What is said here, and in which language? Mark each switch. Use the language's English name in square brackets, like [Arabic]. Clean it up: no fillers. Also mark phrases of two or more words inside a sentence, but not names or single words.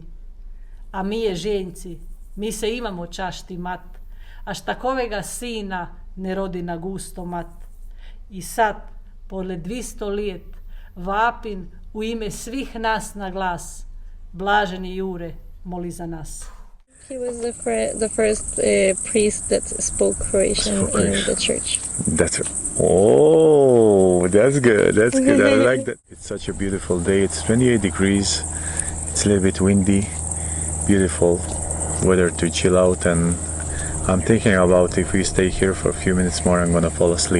[Croatian] A mi Ježenjci, mi se imamo čašti mat, až takovega sina ne rodi na gusto mat. I sad, pored 200 let, vapin u ime svih nas na glas, blaženi Jure, moli za nas. [English] He was the first priest that spoke Croatian in the church. That's it. Oh, that's good. That's good. I like that. It's such a beautiful day. It's 28 degrees. It's a little bit windy. Beautiful weather to chill out, and I'm thinking about if we stay here for a few minutes more, I'm gonna fall asleep.